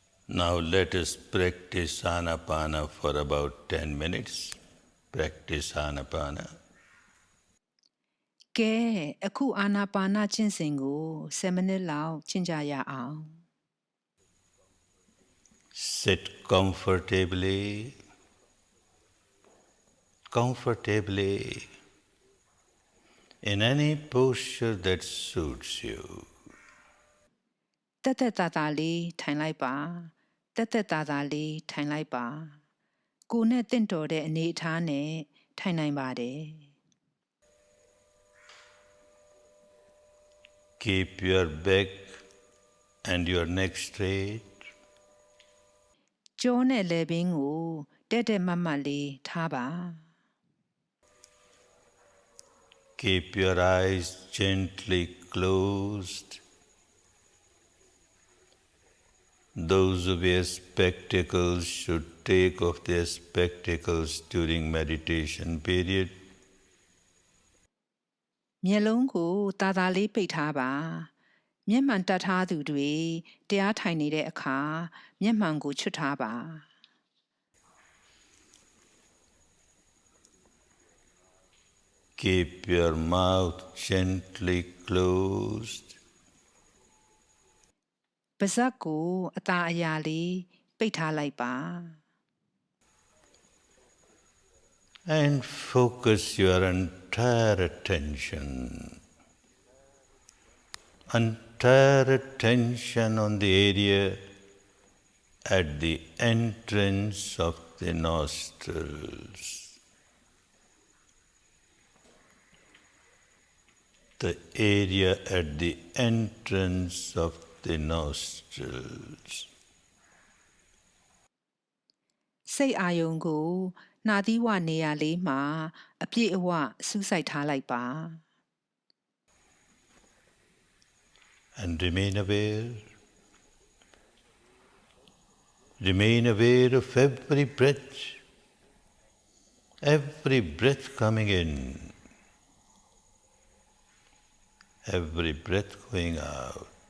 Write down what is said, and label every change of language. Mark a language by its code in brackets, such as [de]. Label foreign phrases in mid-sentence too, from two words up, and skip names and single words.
[en] Now let us practice Anapana for about 10 minutes. Practice Anapana. [my] ကဲအခုအာနာပါနကျင့်စဉ်ကို10မိနစ်လောက်ကျင့်ကြရအောင် [en] Sit comfortably. Comfortably. In any posture that suits you. [my] တက်တက်တာတာလေးထိုင်လိုက်ပါတက်တက်တာတာလေးထိုင်လိုက်ပါကိုယ်နဲ့တင့်တော်တဲ့အနေအထားနဲ့ထိုင်နိုင်ပါတယ် [en] Keep your back and your neck straight. [my] ကြောနဲ့လည်ပင်းကိုတက်တက်မတ်မတ်လေးထားပါ [en] Keep your eyes gently closed. Those who wear spectacles should take off their spectacles during meditation period. [my] မျက်လုံးကိုတာတာလေးပိတ်ထားပါမျက်မှန်တက်ထားသူတွေတရားထိုင်နေတဲ့အခါမျက်မှန်ကိုချွတ်ထားပါ [en] Keep your mouth gently closed. [my] ပါးစပ်ကိုအသာအရာလေးပိတ်ထားလိုက်ပါ [en] And focus your entire attention on the area at the entrance of the nostrils. The area at the entrance of the nostrils. [my] စိတ်အာယုံကိုနှာသီးဝနေရာလေးမှာအပြည့်အဝစူးစိုက်ထားလိုက်ပါ [en] And remain aware. Remain aware of every breath coming in, every breath going out.